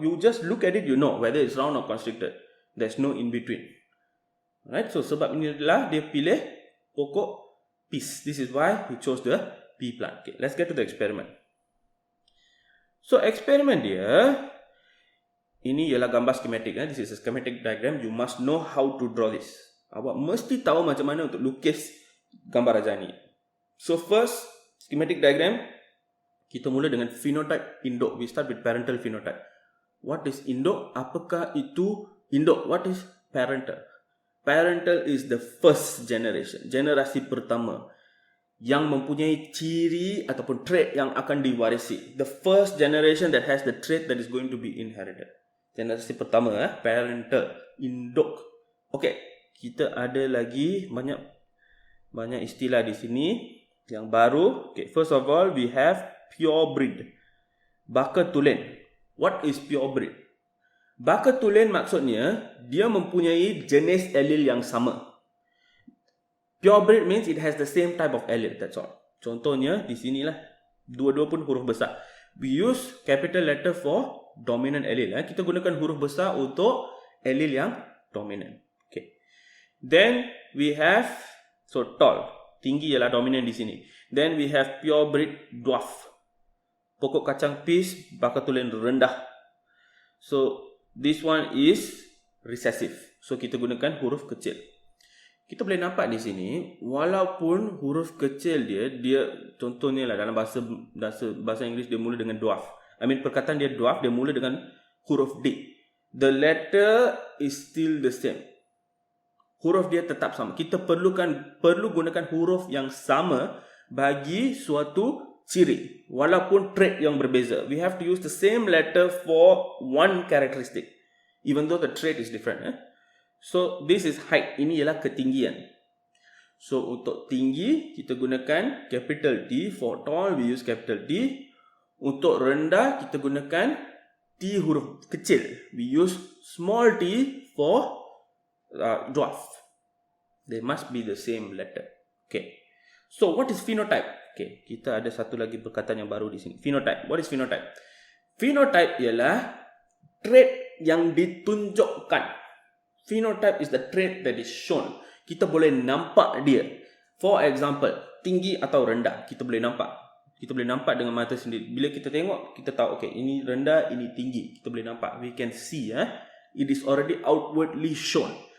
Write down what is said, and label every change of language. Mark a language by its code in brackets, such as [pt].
[en] You just look at it, you know whether it's round or constricted. There's no in between. Right? [ms] So sebab inilah dia pilih pokok peas. [en] This is why he chose the pea plant. Okay, let's get to the experiment. [ms] So eksperimen dia, ini ialah gambar schematic. [en] This is a schematic diagram. You must know how to draw this. [ms] Awak mesti tahu macam mana untuk lukis gambar ajar ni. So first, schematic diagram, kita mula dengan phenotype induk. [en] We start with parental phenotype. What is induk? [ms] Apakah itu induk? [en] What is parental? Parental is the first generation, [ms] generasi pertama yang mempunyai ciri ataupun trait yang akan diwarisi. [en] The first generation that has the trait that is going to be inherited. [ms] Generasi pertama, parental, induk. Okay, kita ada lagi banyak istilah di sini yang baru. [en] Okay, first of all, we have pure breed. [ms] Baka tulen. [en] What is pure breed? [ms] Baka tulen maksudnya dia mempunyai jenis allele yang sama. [en] Pure breed means it has the same type of allele, that's all. [ms] Contohnya di sinilah, dua-dua pun huruf besar. [en] We use capital letter for dominant allele. [ms] Kita gunakan huruf besar untuk allele yang dominant. Okay. [en] Then we have, so tall, [ms] tinggi ialah dominant di sini. [en] Then we have pure breed dwarf. [ms] Pokok kacang peas, baka tulen rendah. [en] So this one is recessive. [ms] So kita gunakan huruf kecil. Kita boleh nampak di sini, walaupun huruf kecil dia contohnya lah dalam bahasa Inggeris dia mula dengan dwarf. Perkataan dia dwarf, dia mula dengan huruf D. [en] The letter is still the same. [ms] Huruf dia tetap sama. Kita perlu gunakan huruf yang sama bagi suatu ciri, walaupun trait yang berbeza. [en] We have to use the same letter for one characteristic, even though the trait is different. So this is height. [ms] Ini ialah ketinggian. So untuk tinggi kita gunakan capital T. [en] For tall we use capital T. [ms] Untuk rendah kita gunakan T huruf kecil. [en] We use small t for dwarf. They must be the same letter. Okay. So what is phenotype? Okay, [ms] kita ada satu lagi perkataan yang baru di sini. [en] Phenotype. What is phenotype? [ms] Phenotype ialah trait yang ditunjukkan. [en] Phenotype is the trait that is shown. [ms] Kita boleh nampak dia. [en] For example, [ms] tinggi atau rendah, kita boleh nampak. Kita boleh nampak dengan mata sendiri. Bila kita tengok, kita tahu, okay, ini rendah, ini tinggi. Kita boleh nampak. [en] We can see, it is already outwardly shown.